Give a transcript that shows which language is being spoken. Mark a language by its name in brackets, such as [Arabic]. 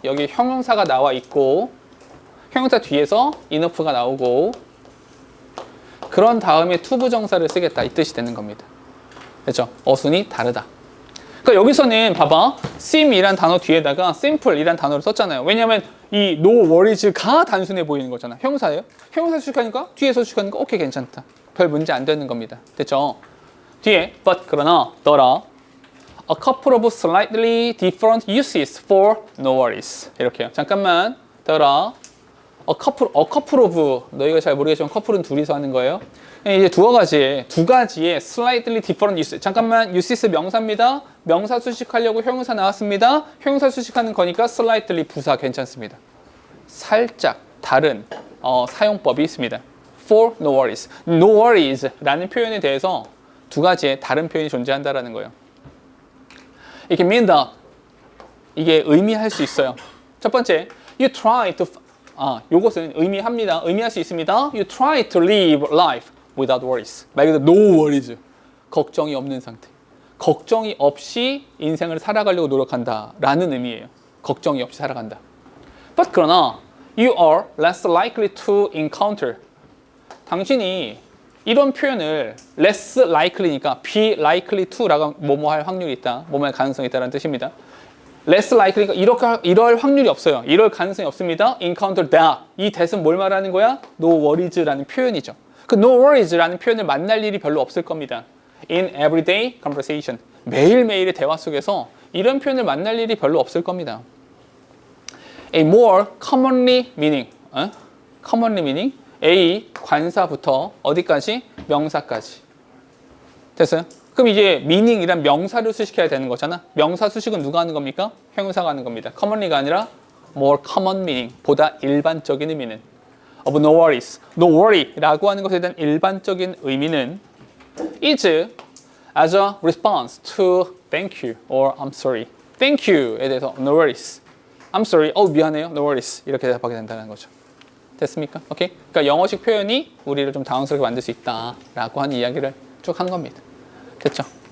[Korean] 여기 형용사가 나와 있고 형용사 뒤에서 enough가 나오고 그런 다음에 투부정사를 쓰겠다 이 뜻이 되는 겁니다. 그렇죠? 어순이 다르다. 그러니까 여기서는 봐봐. seem이란 단어 뒤에다가 simple이란 단어를 썼잖아요. 왜냐하면 이 no worries가 단순해 보이는 거잖아. 형용사예요. 형용사 수식하니까 뒤에서 수식하니까 오케이 괜찮다. 별 문제 안 되는 겁니다. 됐죠? 뒤에 [English] but [Korean] 그러나 너라 [English] a couple of slightly different uses for no worries. [Korean] 이렇게요. 잠깐만 더라 [English] a couple of [Korean] 너희가 잘 모르겠지만 couple은 둘이서 하는 거예요. 이제 두 가지의 [English] slightly different use. [Korean] 잠깐만 uses 명사입니다. 명사 수식하려고 형용사 나왔습니다. 형용사 수식하는 거니까 slightly 부사 괜찮습니다. 살짝 다른 사용법이 있습니다. [English] for no worries. [Korean] no worries라는 표현에 대해서 두 가지의 다른 표현이 존재한다라는 거예요. 이게 [English] mean that [Korean] 이게 의미할 수 있어요. 첫 번째, [English] you try to [Korean] 요것은 의미할 수 있습니다. [English] You try to live life without worries. [Korean] 말 그대로 no worries. 걱정이 없는 상태. 걱정이 없이 인생을 살아가려고 노력한다 라는 의미예요. 걱정이 없이 살아간다. [English] But [Korean] 그러나 [English] you are less likely to encounter. [Korean] 당신이 이런 표현을 [English] less likely [Korean] 니까 [English] be likely to [Korean] 라고 뭐뭐 할 확률이 있다. 뭐뭐 할 가능성이 있다는 뜻입니다. less likely니까 이럴 확률이 없어요. 이럴 가능성이 없습니다. [English] encounter that. [Korean] 이 that은 뭘 말하는 거야? no worries라는 표현이죠. 그 no worries라는 표현을 만날 일이 별로 없을 겁니다. [English] in everyday conversation. [Korean] 매일매일의 대화 속에서 이런 표현을 만날 일이 별로 없을 겁니다. [English] A more commonly meaning. [Korean] commonly meaning. A 관사부터 어디까지? 명사까지. 됐어요? 그럼 이제 meaning이란 명사를 수식해야 되는 거잖아. 명사 수식은 누가 하는 겁니까? 형용사가 하는 겁니다. [English] commonly가 아니라 more common meaning. [Korean] 보다 일반적인 의미는 [English] of no worries. no worry [Korean] 라고 하는 것에 대한 일반적인 의미는 [English] is as a response to thank you or I'm sorry. thank you [Korean] 에 대해서 no worries, [English] I'm sorry, [Korean] 미안해요, no worries 이렇게 대답하게 된다는 거죠. 됐습니까? 오케이? 그러니까 영어식 표현이 우리를 좀 당황스럽게 만들 수 있다라고 하는 이야기를 쭉 한 겁니다. 됐죠?